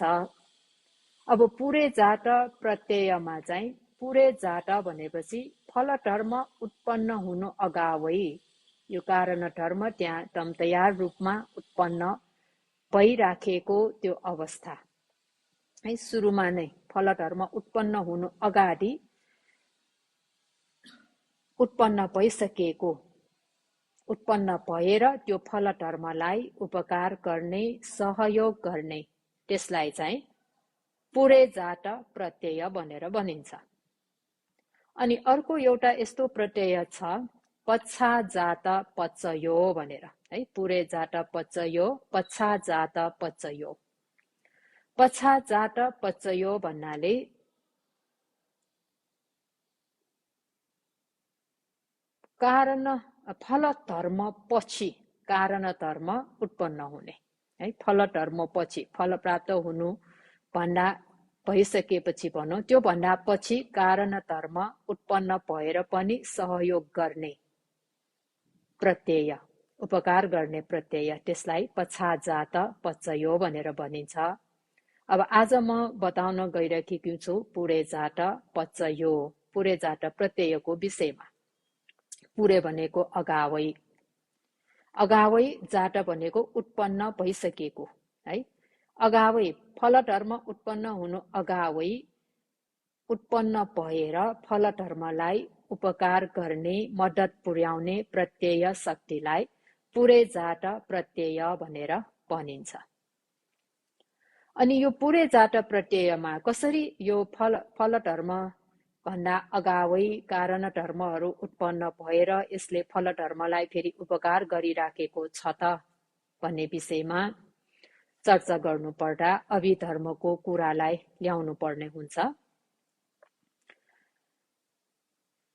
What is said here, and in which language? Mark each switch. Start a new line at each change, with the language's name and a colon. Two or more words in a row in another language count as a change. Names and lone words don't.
Nepali: अब पुरे जात प्रत्ययमा चाहिँ पुरे जात भनेपछि फल धर्म उत्पन्न हुनु अगावै यो कारण धर्म त्यहाँ तम तयार रूपमा उत्पन्न भइराखेको त्यो अवस्था है। सुरुमा नै फल धर्म उत्पन्न हुनु अगाडि उत्पन्न भइसकेको, उत्पन्न भएर त्यो फल धर्मलाई उपकार गर्ने, सहयोग गर्ने, त्यसलाई चाहिँ पुरे जात प्रत्यय भनेर भनिन्छ। अनि अर्को एउटा यस्तो प्रत्यय छ
Pali: पच्छा जात पच्चयो
Nepali: भनेर है।
Pali: पुरे जात पच्चयो, पच्छा जात पच्चयो। पच्छा जात पच्चयो
Nepali: भन्नाले कारण फल धर्म पछि कारण धर्म उत्पन्न हुने है। फल धर्म पछि फल प्राप्त हुनु भन्दा भइसकेपछि भनौँ, त्यो भन्दा पछि कारण धर्म उत्पन्न भएर पनि सहयोग गर्ने प्रत्यय, उपकार गर्ने प्रत्यय, त्यसलाई
Pali: पच्छा जात पच्चयो
Nepali: भनेर भनिन्छ। अब आज म बताउन गइरहेकी छु
Pali: पुरे जात पच्चयो,
Nepali: पुरे जात प्रत्ययको विषयमा। पुरे भनेको अगावै, अगावै जात भनेको उत्पन्न भइसकेको है। अगावै फल धर्म उत्पन्न हुनु अगावै उत्पन्न भएर फल धर्मलाई उपकार गर्ने, मद्दत पुर्याउने प्रत्यय शक्तिलाई पुरे जात प्रत्यय भनेर भनिन्छ। अनि यो पुरे जात प्रत्ययमा कसरी यो फल धर्म भन्दा अगावै कारण धर्महरू उत्पन्न भएर यसले फल धर्मलाई फेरि उपकार गरिराखेको छ त भन्ने विषयमा चर्चा गर्नुपर्दा अभिधर्मको कुरालाई ल्याउनु पर्ने हुन्छ।